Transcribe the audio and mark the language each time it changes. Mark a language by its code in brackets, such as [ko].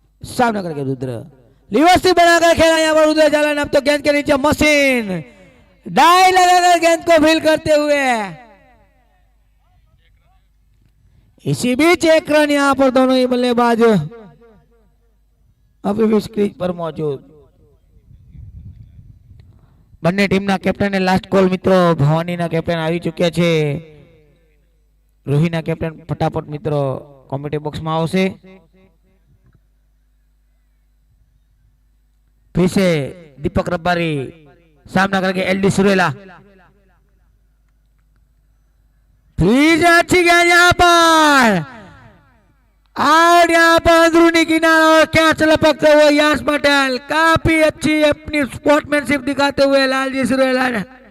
[hi] सामने करके रुद्र लिवर्सी बनाकर खेला यहाँ पर रुद्र जाला ने। अब तो गेंद के नीचे मशीन डाई लगाकर गेंद को फील करते हुए, इसी बीच एक रन यहाँ पर दोनों ही बल्लेबाज अभी भी क्रीज पर मौजूद। [gu] બંને ટીમના કેપ્ટન ને લાસ્ટ કોલ મિત્રો। ભવાનીના કેપ્ટન આવી ચૂક્યા છે, રોહીના કેપ્ટન ફટાફટ મિત્રો કોમેન્ટ્રી બોક્સમાં આવશે। [hi] फिर से दीपक रबारी सामना करके एलडी सुरेला। फिर से अच्छी गेंद यहाँ पर और यहाँ पर अंदरूनी किनारा और कैच लपकते हुए यश पटेल काफी अच्छी अपनी स्पोर्ट्समैनशिप दिखाते हुए लालजी सुरेला ने